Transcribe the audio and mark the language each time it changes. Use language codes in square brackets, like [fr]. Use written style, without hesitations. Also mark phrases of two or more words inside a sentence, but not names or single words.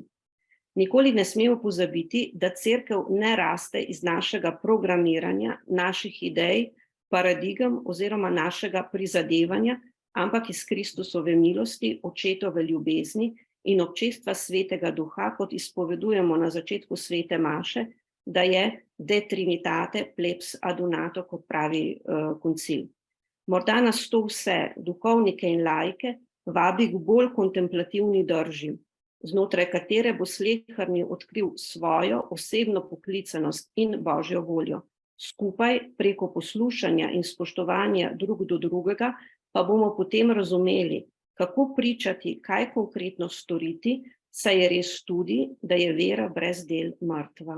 [sl] Nikoli ne smemo pozabiti, da cerkev ne raste iz našega programiranja, naših idej, paradigem oziroma našega prizadevanja, ampak iz Kristusove milosti, očetove ljubezni in občestva Svetega Duha, kot izpovedujemo na začetku svete maše, da je [la] de trinitate plebs adunato, [sl] kot pravi koncil. Morda nas to vse, duhovnike in laike, vabi k bolj kontemplativni drži, znotraj katere bo sleherni odkril svojo osebno poklicanost in Božjo voljo. Skupaj preko poslušanja in spoštovanja drug do drugega pa bomo potem razumeli, kako pričati, kaj konkretno storiti, saj je res tudi, da je vera brez del mrtva.